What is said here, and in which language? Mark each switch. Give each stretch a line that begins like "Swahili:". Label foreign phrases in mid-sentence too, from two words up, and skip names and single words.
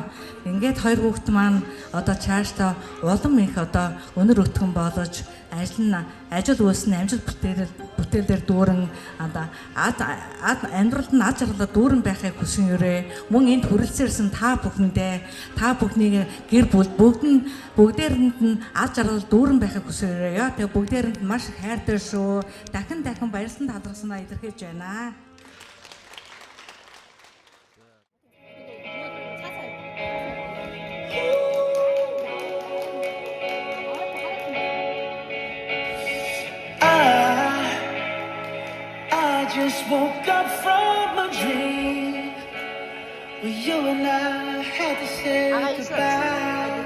Mongolian: Ингээд хоёр хүүхэд маань одоо цаашдаа улам их одоо өнөр өтгөн болж ажил үйлсэн амжилт бүтээлээр дүүрэн амьдралд нь ад жаргалаар дүүрэн байхыг хүсэн өрөө. Мөн энд хүрэлцээрсэн та бүхнийг гэр бүл бүгдээрэнд нь ад жаргал дүүрэн байхыг хүсэн өрөө. Тэгээ бүгдээрэнд маш их хайртай шүү. Дахин баярлан талархснаа илэрхийлж байна.
English: I just woke up from a dream where you and I had to say goodbye.